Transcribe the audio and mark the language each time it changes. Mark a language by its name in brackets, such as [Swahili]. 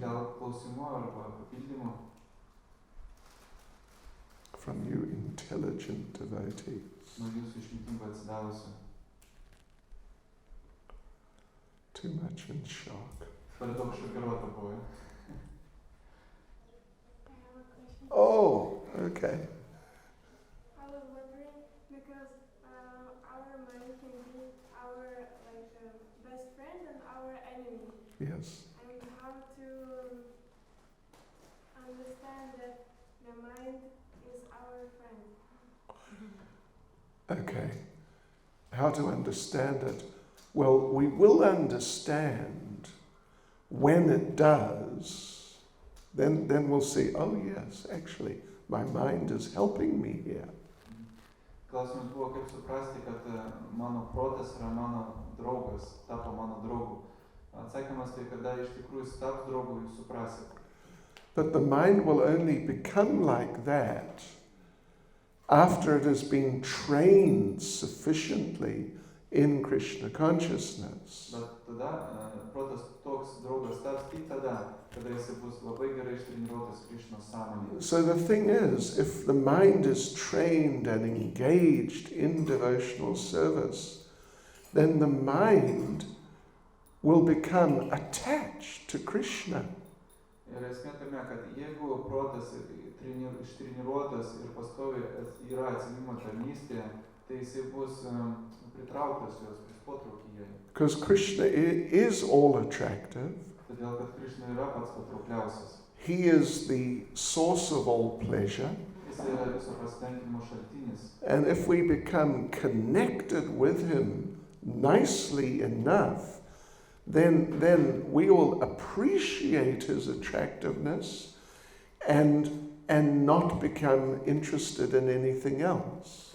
[Lithuanian] Gal klausimų arba papildymų [English] from you intelligent devotees? [Lithuanian] nuo jūsų išmintingų atsidavusių? [English] Too much in shock. [Lithuanian] Per daug šokiruota buvo. [English] I have a question. Oh, okay. I was wondering because our mind can be our best friend and our enemy, Yes. and how to understand that the mind is our friend. Okay. How to understand it? Well, we will understand when it does. Then we'll see, oh yes, actually, my mind is helping me here. [Lithuanian] Klausimas buvo, kaip suprasti, kad mano protas yra mano draugas, tapo mano draugu. Atsakymas tai, kada iš tikrųjų jis taps draugu, jūs suprasit. [English] But the mind will only become like that after it has been trained sufficiently in Krishna consciousness. [Lithuanian] Bet tada protas toks draugas taps tik tada, kada jis bus labai gerai ištreniruotas Krishnos sąmonėje. [English] So the thing is, if the mind is trained and engaged in devotional service, then the mind will become attached to Krishna. [Lithuanian] Ir esmė tame, kad jeigu protas ištreniruotas ir pastoviai yra atsidavimo tarnystėje, tai jisai bus pritrauktas jos, bus potraukį jai. [English] Because Krishna is all attractive. [Lithuanian] Todėl, kad Krišna yra pats patraukliausias. [English] He is the source of all pleasure. [Lithuanian] Jis yra viso pasitenkinimo šaltinis. [English] And if we become connected with him nicely enough, then we will appreciate his attractiveness and not become interested in anything else.